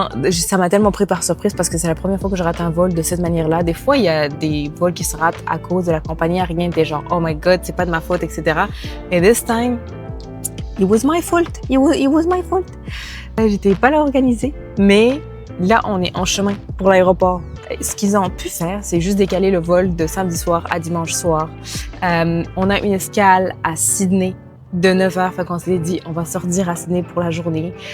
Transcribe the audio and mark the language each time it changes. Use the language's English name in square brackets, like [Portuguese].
[French] Ça m'a tellement pris par surprise parce que c'est la première fois que je rate un vol de cette manière-là. Des fois, il y a des vols qui se ratent à cause de la compagnie aérienne. Des genre, [English] oh my God, [French] c'est pas de ma faute, etc. [English] Et this time, it was my fault. It was my fault. [French] J'étais pas là organisée, mais là, on est en chemin pour l'aéroport. Ce qu'ils ont pu faire, c'est juste décaler le vol de samedi soir à dimanche soir. On a une escale à Sydney de 9h, fait qu'on s'est dit, on va sortir à Sydney pour la journée.